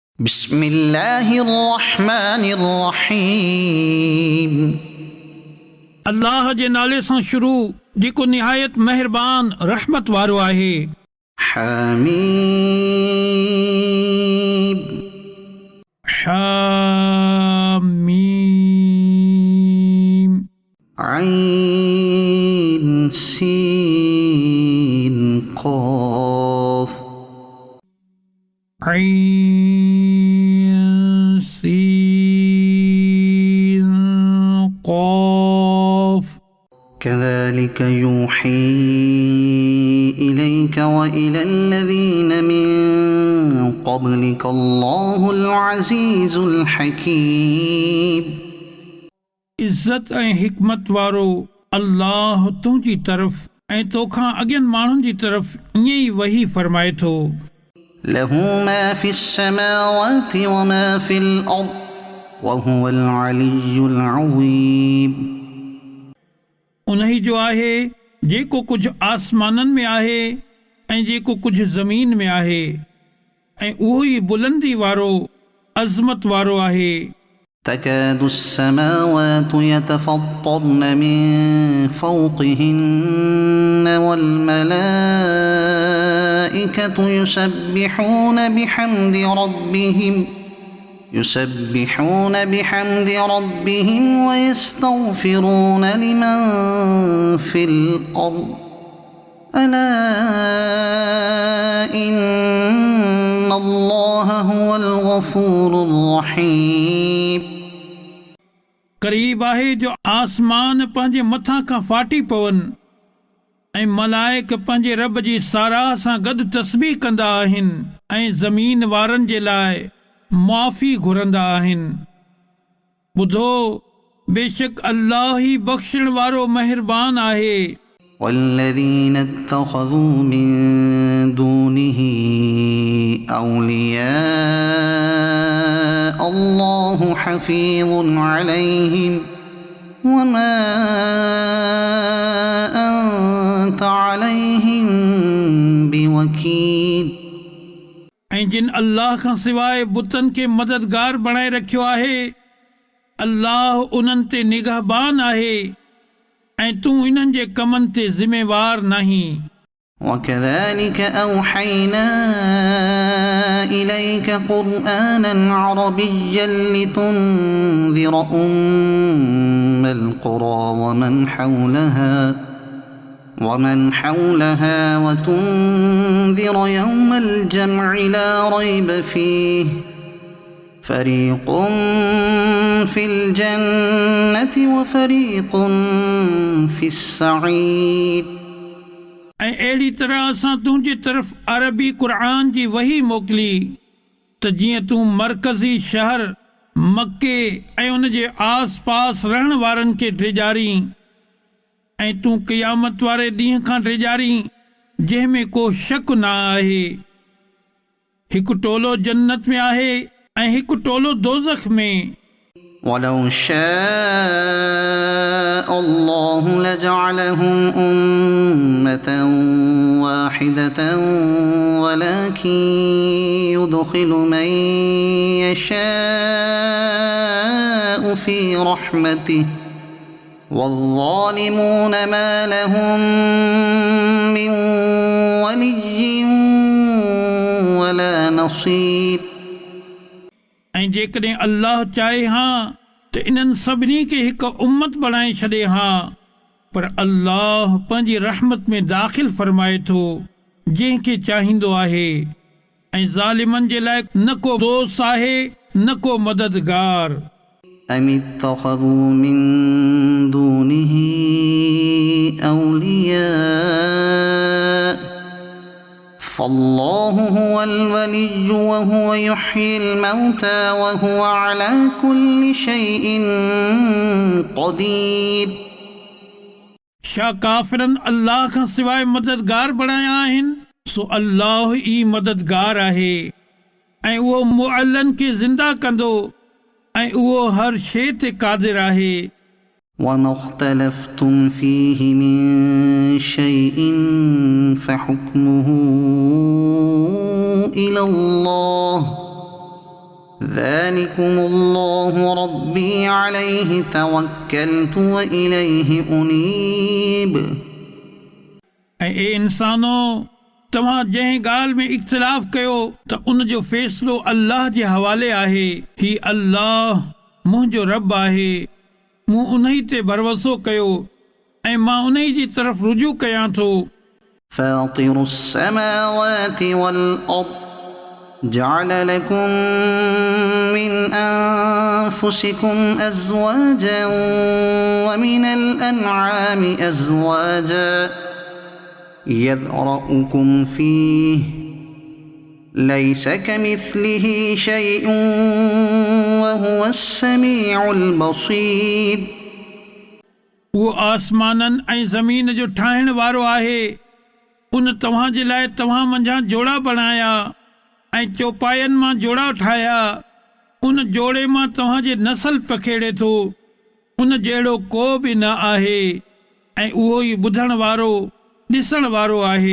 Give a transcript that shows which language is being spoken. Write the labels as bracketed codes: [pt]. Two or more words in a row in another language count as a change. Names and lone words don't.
[ar] بسم الله الرحمن الرحيم [sd] अल्लाह जे नाले सां शुरू जेको निहायत मेहरबान रहमत वारो आहे। [ar] حميم حميم عين سين قاف عين سين قاف كذلك يوحي إليك وإلى الذين من قبلك الله العزيز الحكيم [sd] इज़्ज़त ऐं हिकमत वारो अल्लाह तुंहिंजी तरफ़ ऐं तोखां अॻियनि माण्हुनि जी तरफ़ ईअं ई वही फरमाए थो। [ar] له ما في السماوات وما في الأرض وهو العلي العظيम [sd] उन्ही जो आहे जेको कुझु आसमाननि में आहे ऐं जेको कुझु ज़मीन में आहे ऐं उहो ई बुलंदी वारो अज़मत वारो आहे। [ar] تكاد السماوات يتفطرن من فوقهن والملائكة يسبحون بحمد ربهم ويستغفرون لمن في الأرض ألا إن الله هو الغفور الرحيم [sd] क़रीब आहे जो आसमान पंहिंजे मथां खां फाटी पवनि ऐं मलाइक पंहिंजे रब जी साराह सां गॾु तस्बीह कंदा आहिनि ऐं ज़मीन वारनि जे लाइ मुआफ़ी घुरंदा आहिनि। ॿुधो बेशक अल्लाह ई बख़्शण वारो महिरबान आहे। [ar] والذين اتخذوا من دونه أولياء الله حفيظ عليهم وما أنت عليهم بوكيل [sd] ऐं जिन अल्लाह खां सवाइ बुतनि खे मददगार बणाए रखियो आहे अल्लाह उन्हनि ते निगहबान आहे ऐं तूं इन्हनि जे कमनि ते ज़िम्मेवार नाहीं। [ar] وكذلك أوحينا إليك قرآنا عربيا لتنذر أم القرى ومن حولها وتنذر يوم الجمع لا ريب فيه فريق في الجنة وفريق في السعير [sd] ऐं अहिड़ी तरह असां तुंहिंजी तरफ़ अरबी क़ुरान जी वही मोकिली त जीअं तूं मरकज़ी शहर मके ऐं उन जे आस पास रहण वारनि खे ड्रिजारी ऐं तूं क़यामत वारे ॾींहं खां ड्रिजारी जंहिंमें को शक न आहे। हिकु टोलो जन्नत में आहे ऐं हिकु टोलो दोज़ख में। [ar] ولو شاء الله لجعلهم أمة واحدة ولكن يدخل من يشاء في رحمته والظالمون ما لهم من ولي ولا نصير [sd] ऐं जेकॾहिं अल्लाह चाहे हा त इन्हनि सभिनी खे हिकु उम्मत बणाए छॾे हा पर अल्लाह पंहिंजी रहमत में दाख़िल फरमाए थो जंहिंखे चाहींदो आहे ऐं ज़ालिमनि जे लाइ न को दोस्त आहे न को मददगार। [ar] أم اتخذوا من دونه أولياء فالله هو الولي وهو يحيي الموتى وهو على كل شيء قدير [sd] छा काफ़िरनि अल्लाह खां सवाइ मददगार बणाया आहिनि सो अल्लाह ई मददगार आहे ऐं उहो मुअल्लन खे ज़िंदा कंदो ऐं उहो हर शइ ते क़ादिर आहे। [ar] وما اختلفتم فيه من شيء فحكمه إلى الله ذلكم الله ربي عليه توكلت وإليه أنيب [sd] ऐं ए इंसानो तव्हां जंहिं ॻाल्हि में इख़्तिलाफ़ कयो त उन जो फ़ैसिलो अल्लाह जे हवाले आहे। ही अल्लाह मुंहिंजो रब आहे, मूं उन ई ते भरोसो कयो ऐं मां उन ई जी तरफ़ रुजू कयां थो। [ar] فاطر السماوات والأرض جعل لكم من أنفسكم أزواجا ومن الأنعام أزواجا يذرأكم فيه ليس كمثله شيء وهو السميع البصير [sd] वो आसमाननि ऐं ज़मीन जो ठाहिण वारो आहे। उन तव्हां जे लाइ तव्हां मंझां जोड़ा बणाया ऐं चौपायनि मां जोड़ा ठाहिया। उन जोड़े मां तव्हां जे नसल पखेड़े थो। उन जहिड़ो को बि न आहे ऐं उहो ई ॿुधण वारो ॾिसण वारो आहे।